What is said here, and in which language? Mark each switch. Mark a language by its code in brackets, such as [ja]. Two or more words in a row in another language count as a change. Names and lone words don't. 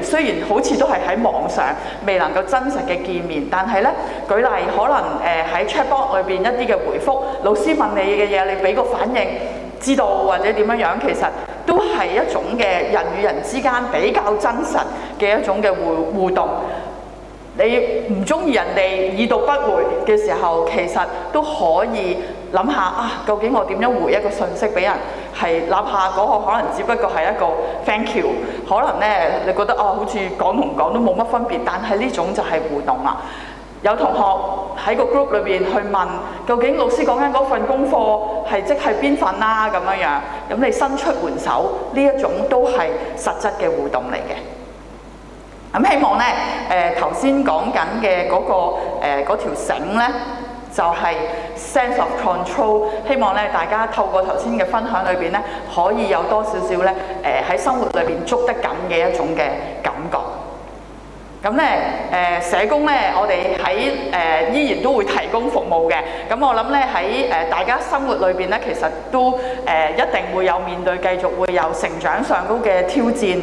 [yue] 雖然好似都係喺網上未能夠真實嘅見面，但係咧舉例可能喺 chatbox 裏邊一啲嘅回覆，老師問你嘅嘢，你俾個反應知道或者點樣樣，其實都係一種嘅人與人之間比較真實嘅一種嘅互動。你唔中意人哋已讀不回嘅時候，其實都可以諗下啊，究竟我點樣回一個信息俾人？係哪怕嗰個可能只不過係一個 [en] thank you， [yue] 可能咧你覺得好似講同唔講都冇乜分別，但係呢種就係互動啦。有同學喺個 group 裏邊去問，究竟老師講緊嗰份功課係即係邊份啊？咁樣樣，咁你伸出援手，呢一種都係實質嘅互動嚟嘅。咁希望咧，頭先講緊嘅嗰條繩咧， 就係 [en] sense of control。 [yue] 希望咧大家透過頭先嘅分享裏邊咧，可以有多少少咧喺生活裏邊捉得緊嘅一種嘅感覺。咁咧社工咧，我哋喺依然都會提供服務嘅。咁我諗咧喺大家生活裏邊咧，其實都一定會有面對，繼續會有成長上高嘅挑戰。